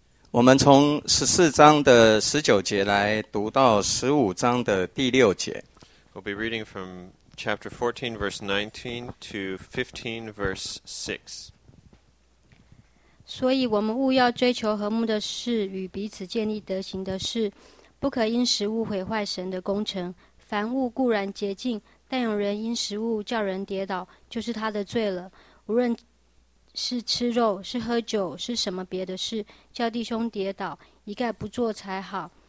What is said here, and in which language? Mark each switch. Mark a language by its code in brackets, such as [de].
[zh] 我们从14章的19节来读到15章的第6节。 [en] We'll be reading from chapter 14, verse 19 to 15, verse 6. [zh] 所以我们务要追求和睦的事与彼此建立德行的事，不可因食物毁坏神的工程。凡物固然洁净，但有人因食物叫人跌倒，就是他的罪了。无论是吃肉，是喝酒，是什么别的事，叫弟兄跌倒，一概不做才好。